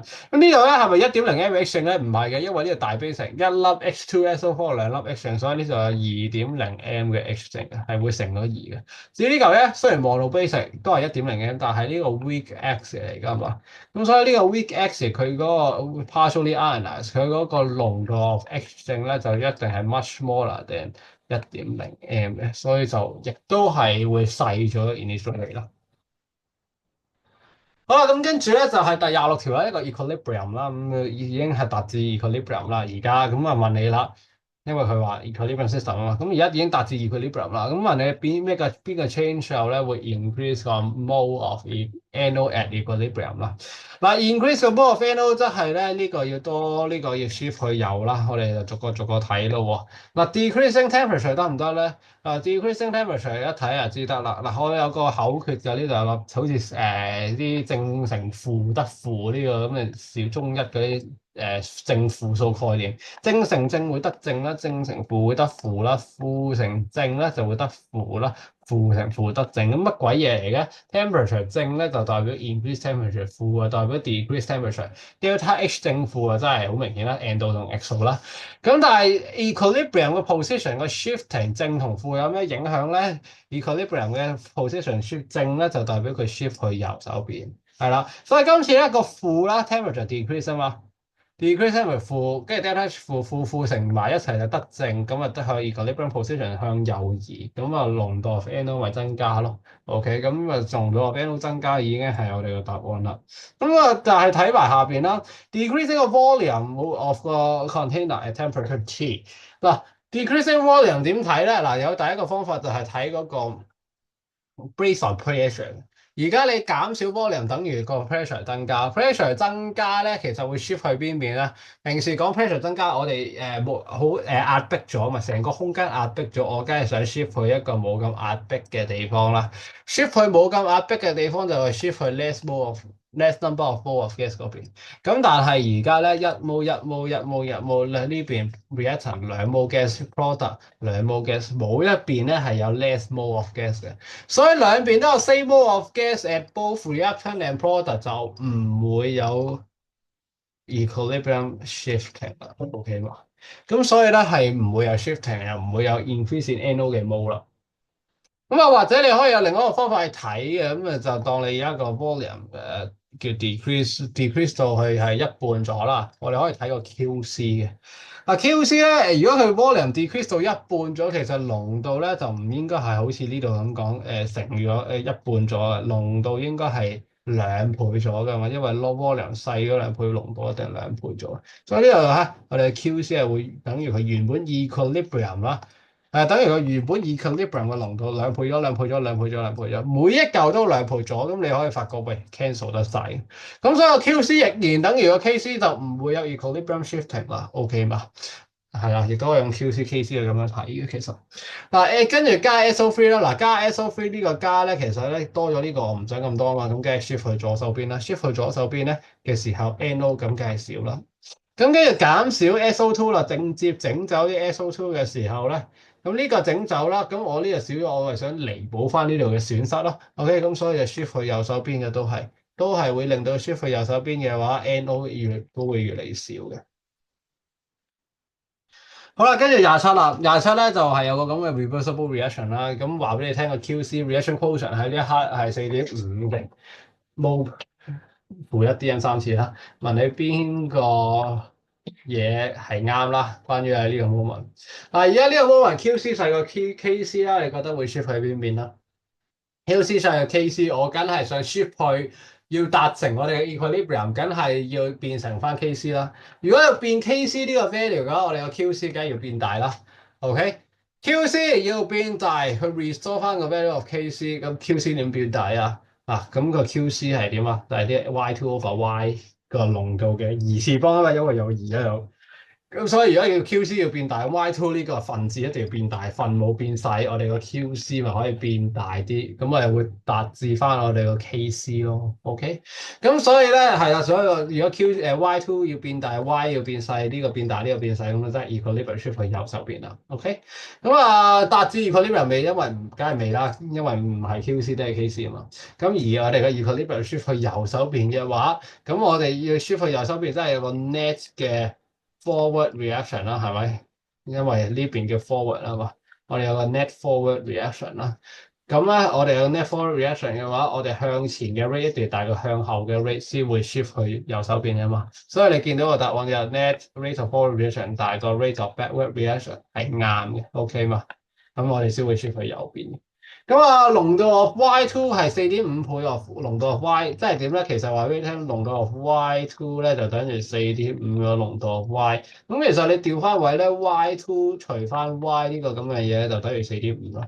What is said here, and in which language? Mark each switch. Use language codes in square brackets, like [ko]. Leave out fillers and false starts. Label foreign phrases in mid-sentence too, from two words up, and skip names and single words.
[yue] 咁呢度咧係咪1.0 m H 正咧？唔係嘅，因為呢個大 basic 一粒 H2SO4 兩粒 H 正，所以呢度有2.0 m 嘅 H 正嘅，係會乘咗2嘅。至於呢嚿咧，雖然望到 basic 都係1.0 m，但係呢個 [en] weak X [yue] 嚟㗎嘛。咁所以呢個 [en] weak X [yue] 佢嗰個 [en] partially ionized [yue] 佢嗰個濃度 of H 正咧就一定係 [en] much smaller than 1.0 m [yue] 嘅，所以就亦都係會細咗 initially 啦。好啦，咁跟住咧就係第26條啦，一個 equilibrium 啦，咁已經係達至 equilibrium 啦。而家咁啊問你啦。因為佢話 [en] equilibrium system [yue] 啊嘛，咁而家已經達至 equilibrium 啦。咁問你邊個 change 後咧會 increase 個 [en] mole of NO at equilibrium [yue] 啦？嗱，increase 個 [en] mole of NO [yue] 即係咧呢個要多，呢個要 shift 去右啦。我哋就逐個逐個睇咯喎。嗱 ， [en] decreasing temperature [yue] 得唔得咧 ？ [en] decreasing temperature [yue] 一睇就知得啦。嗱，我有個口訣嘅，呢度有個好似啲正乘負得負呢個咁嘅小中一嗰啲正負數概念。正乘正會得正啦，正乘負會得負啦，負乘正咧就會得負啦，負乘負得正。咁乜鬼嘢嚟嘅？temperature 正咧就代表 [en] increase temperature， [yue] 負啊代表 [en] decrease temperature。 delta H [yue] 正負啊真係好明顯啦 ，n 度同 x 度啦。咁但係 equilibrium 嘅 position 個 shifting 正同負有咩影響咧？equilibrium 嘅 position shift 正咧就代表佢 shift 去右手邊，係啦。所以今次咧個負啦 [en] temperature decrease [yue] 啊嘛。decrease 係咪負，跟住 [en] delta H [yue] 負乘埋一齊就得正，咁啊得去 equilibrium position 向右移，咁啊濃度 [en] of NO [yue] 咪增加咯。OK，咁啊濃度 [en] of NO [yue] 增加已經係我哋嘅答案啦。咁啊，但係睇埋下邊啦，decreasing 個 [en] volume of [yue] 個 [en] container at temperature T。 [yue] 嗱， [en] decreasing volume [yue] 點睇咧？嗱，有第一個方法就係睇嗰個 [en] based on pressure。 [yue] 而家你減少 volume 等於個 pressure 增加，pressure 增加咧，其實會 shift 去邊邊咧？平時講 pressure 增加，我哋冇好壓迫咗嘛，成個空間壓迫咗，我梗係想 shift 去一個冇咁壓迫嘅地方啦。shift 去冇咁壓迫嘅地方就係 shift 去 [en] less number of mole of gas [yue] 嗰邊。咁但係而家咧1 mole 咧呢邊 [en] reactant 2 mole gas product 2 mole gas， [yue] 冇一邊咧係有 [en] less mole of gas [yue] 嘅。所以兩邊都有 [en] same mole of gas at both reaction and product [yue] 就唔會有 [en] equilibrium shifting [yue] 啦，OK 嘛？咁所以咧係唔會有 shifting，又唔會有 [en] increase in NO [yue] 嘅 mole 啦。咁啊，或者你可以有另一個方法去睇嘅，咁啊就當你有一個 volume 叫 decrease 到去係一半咗啦。我哋可以睇個 QC 嘅。嗱 QC 咧，如果佢 volume decrease 到一半咗，其實濃度咧就唔應該係好似呢度咁講乘咗一半咗嘅，濃度應該係2倍咗㗎嘛，因為 [en] low volume [yue] 細咗2倍，濃度一定2倍咗。所以呢度嚇，我哋 QC 係會等於佢原本 equilibrium 啦。等於佢原本 equilibrium 嘅濃度2倍咗、2倍咗、2倍咗、2倍咗，每一嚿都2倍咗，咁你可以發覺喂 cancel 得晒。咁所以個 QC 亦然等於個 KC 就唔會有 [en] equilibrium shifting [yue] 啦，OK 嘛？係啊，亦都係用 QC、KC 去咁樣睇嘅。其實嗱跟住加 SO3 啦，嗱加 SO3 呢個加咧，其實咧多咗呢個我唔想咁多啊嘛，咁梗係 shift 去左手邊啦，shift 去左手邊咧嘅時候 NO 咁梗係少啦。咁跟住減少 SO2 啦，直接整走啲 SO2 嘅時候咧。咁呢個整走啦，咁我呢個少咗，我係想彌補翻呢度嘅損失咯。OK，咁所以就 shift 去右手邊嘅都係會令到 shift 去右手邊嘅話，NO 都會越嚟越少嘅。好啦，跟住27啦，27咧就係有個咁嘅 [en] reversible reaction [yue] 啦。咁話俾你聽個 [en] QC reaction quotient [yue] 喺呢一刻係4.5嘅，mole 負1 dm 3次啦。問你邊個嘢係啱啦？關於呢個 moment，而家呢個 moment QC 細過 KC 啦，你覺得會 shift 去邊邊啦？QC 細過 KC，我梗係想 shift 去要達成我哋嘅 equilibrium，梗係要變成翻 KC 啦。如果要變 KC 呢個 value 嘅話，我哋個 QC 梗係要變大啦。 OK，QC 要變大去 restore 翻個 [en] value of KC， [yue] 咁 QC 點變大啊？咁個 QC 係點啊？就係啲 [en] Y2 over Y [yue] 個濃度嘅二次方啊嘛，因為有二喺度。咁所以如果要 QC 要變大，Y2 呢個分子一定要變大，分母變細，我哋個 QC 咪可以變大啲，咁我哋會達至翻我哋個 KC 咯。OK，咁所以咧係啦，所以如果 Y2 要變大，Y 要變細，呢個變大，呢個變細，咁就即係 [en] equilibrium shift [yue] 去右手邊啦。OK，咁達至 equilibrium 未？因為梗係未啦，因為唔係 QC 都係 KC 啊嘛。咁而我哋嘅 [en] equilibrium shift [yue] 去右手邊嘅話，咁我哋要 shift 去右手邊，即係有個 net 嘅 [en] forward reaction [yue] 啦，係咪？因為呢邊叫 forward 啊嘛，我哋有個 [en] net forward reaction [yue] 啦。咁咧，我哋有 [en] net forward reaction [yue] 嘅話，我哋向前嘅 rate 一定大過向後嘅 rate 先會 shift 去右手邊啊嘛。所以你見到個答案就 [en] net rate of forward reaction [yue] 大過 [en] rate of backward reaction [yue] 係啱嘅，OK 嘛？咁我哋先會 shift 去右邊。濃度 [en] of Y2 [yue] 係4.5倍 of 濃度 [en] of Y， [yue] 即係點咧？其實話俾你聽，濃度 [en] of Y2 [yue] 咧就等於4.5個濃度 [en] of Y。 [yue] 咁其實你調翻位咧，Y2 除翻 Y 呢個咁嘅嘢就等於4.5咯。